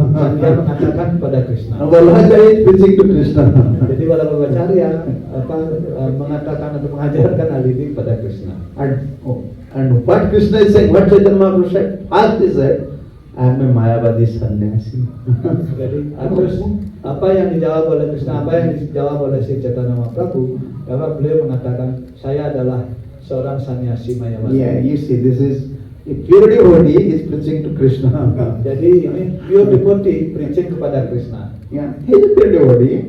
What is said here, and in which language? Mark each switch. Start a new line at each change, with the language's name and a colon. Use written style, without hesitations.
Indonesian: Dan dia mengatakan kepada Krishna.
English: Vallabhacharya is preaching to Krishna.
Indonesian: Jadi Vallabhacharya mengatakan atau mengajarkan hal ini kepada Krishna.
English: And what Krishna is saying, what Chaitanya Mahaprabhu said, first he said, I am a Mayavadi sannyasi.
Indonesian: Jadi terus apa yang dijawab oleh Krishna, apa yang dijawab oleh si Chaitanya Mahaprabhu, karena beliau mengatakan saya adalah seorang sannyasi Mayavadi.
English: Yeah, you see, this is a pure devotee is preaching to Krishna.
Indonesian: Jadi ini
English: pure devotee preaching
Indonesian: kepada Krishna.
English: Yeah, he is a pure devotee.